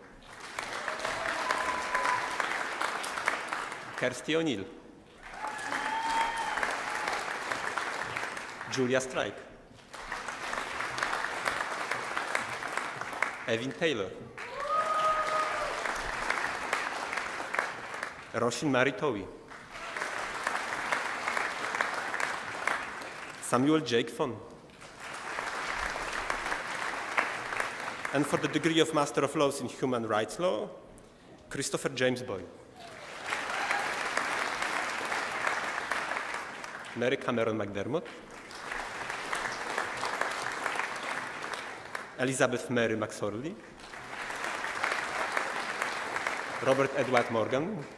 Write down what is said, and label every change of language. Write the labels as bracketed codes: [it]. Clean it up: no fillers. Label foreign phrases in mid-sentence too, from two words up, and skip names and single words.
[en] Kirsty O'Neill. Julia Strike. Evan Taylor. Roshin Mary Towie. Samuel Jake Fon. And for the degree of Master of Laws in Human Rights Law, Christopher James Boyle. Mary Cameron McDermott. Elizabeth Mary McSorley. Robert Edward Morgan.